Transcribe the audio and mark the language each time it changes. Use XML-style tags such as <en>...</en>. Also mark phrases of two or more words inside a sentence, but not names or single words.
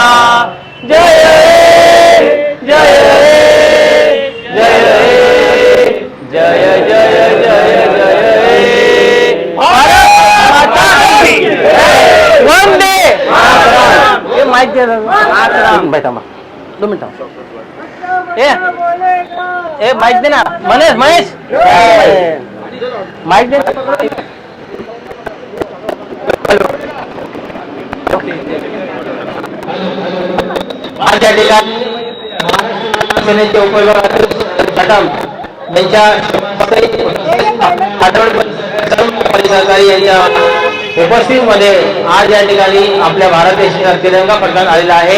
<hi>जय जय जय जय जय जय जय भारत माता की जय.</hi> <sa>वंदे मातरम.</sa> <mr>ये माइक दे मातरम. बैठा मा 2 मिनिट. ए माइक दे ना महेश. महेश माइक दे. आज या ठिकाणी सेनेचे उपविभागातील कदम यांच्या सहकारी यांच्या उपस्थितीमध्ये आज या ठिकाणी आपल्या भारत देशाचा तिरंगा फडकवण्यात आलेला आहे.</mr>